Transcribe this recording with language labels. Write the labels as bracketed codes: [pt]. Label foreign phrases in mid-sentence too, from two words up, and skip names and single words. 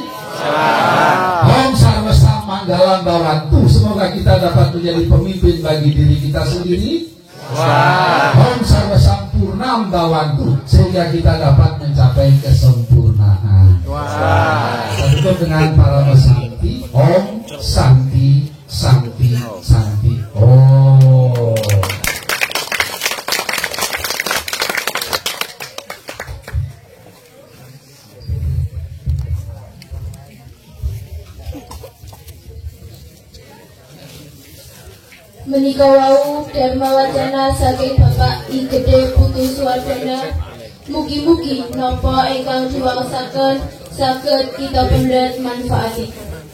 [sa] Om Sarwa Sam Manggalan Bawantu, [id] semoga kita dapat menjadi pemimpin bagi diri kita sendiri. [sa] Om Sarwa Sam Purnam Bawantu, [id] sehingga kita dapat mencapai kesempurnaan. Tutup dengan para Santi. [sa] Om Santi Santi Santi. Oh. [jv] Menika wau dharma wacana saking Bapak I Gede Putu Suwardana. Mugi-mugi napa ingkang diwaosaken saged kita pendet manfaati.